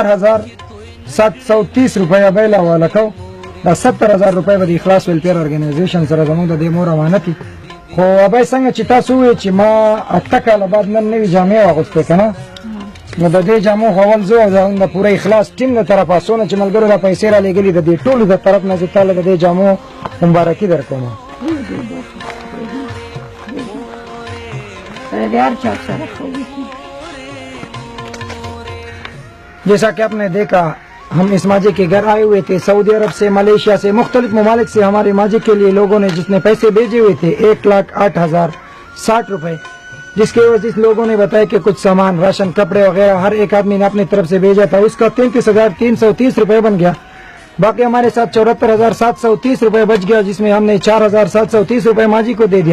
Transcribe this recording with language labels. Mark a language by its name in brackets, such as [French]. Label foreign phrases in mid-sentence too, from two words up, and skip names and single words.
[Pashto] 4,730 روپۍ ابۍ له حواله کوو دا 70,000 روپۍ به د اخلاص ویلفیر ارګنایزیشن سره زموږ د دې مور امانت دي خو ابۍ څنګه چې تاسو ووایئ چې ما 8 کاله بعد نن نوې جامې واغوستې که نه نو د دې جامو خول زه او زموږ د پوره اخلاص ټیم له طرفه څونه چې ملګرو دا پیسې رالېږلي د دې ټولو د طرف نه زه تاله د دې جامو مبارکي درکوم [Urdu] جیسا کہ آپ نے دیکھا ہم اس ماجی کے گھر آئے ہوئے تھے سعودی عرب سے ملیشیا سے مختلف ممالک سے ہمارے ماجی کے لیے لوگوں نے جتنے پیسے بھیجے ہوئے تھے 1,08,060 روپے جس کے وجہ سے لوگوں نے بتایا کہ کچھ سامان راشن کپڑے وغیرہ ہر ایک آدمی نے اپنی طرف سے بھیجا تھا اس کا 33,330 روپے بن گیا باقی ہمارے ساتھ 74,730 روپے بچ گیا، جس میں ہم نے 4,730 روپے ماجی کو دے دیا.